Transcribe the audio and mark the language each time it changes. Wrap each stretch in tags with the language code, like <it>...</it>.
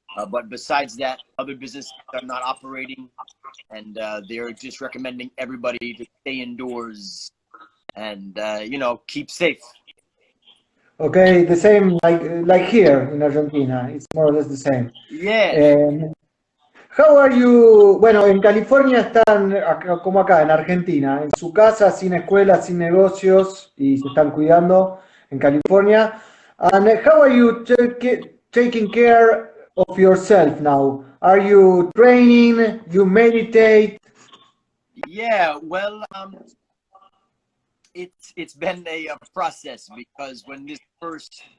<en>But besides that, other businesses are not operating, and they're just recommending everybody to stay indoors and keep safe. Okay, the same like here in Argentina. It's more or less the same. Yeah. How are you?</en> <es>Bueno, en California están como acá, en Argentina, en su casa, sin escuela, sin negocios, y se están cuidando en California.</es> <en>And how are you taking care of yourself now? Are you training? You meditate? Yeah, well, it's been a process, because when this first</en>